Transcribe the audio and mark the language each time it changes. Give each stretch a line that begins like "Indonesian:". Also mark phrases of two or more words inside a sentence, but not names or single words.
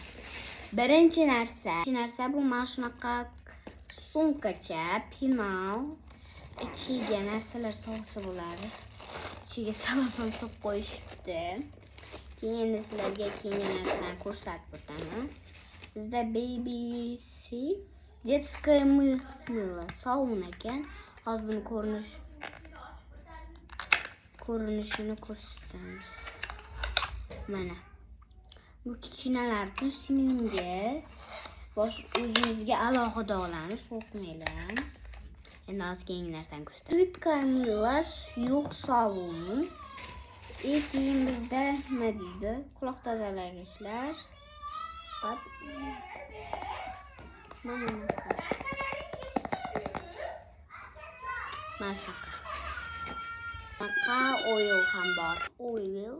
Uzbek: Birinchi narsa bu mana shunaqa sumkacha, penal. Ichiga narsalar solsa bo'ladi. Ichiga salafon solib qo'yishibdi. Keyin sizlarga keyingi narsani ko'rsatib o'tamiz. Bizda baby safe
Russian: детское мыло
Uzbek: sovun ekan. Hozir buni ko'rinishini ko'rsatamiz. Mana bu kichkinalarni suyunga o'zingizga alohida olamiz, qo'rqmanglar. Endi hozir keyingi narsani ko'rsataman.
Russian: Жидкое мыло,
Uzbek: suyuq sovun. Keyin bizda nima deydi? Quloq tozalagichlar. Mana oil ham bor. Oil.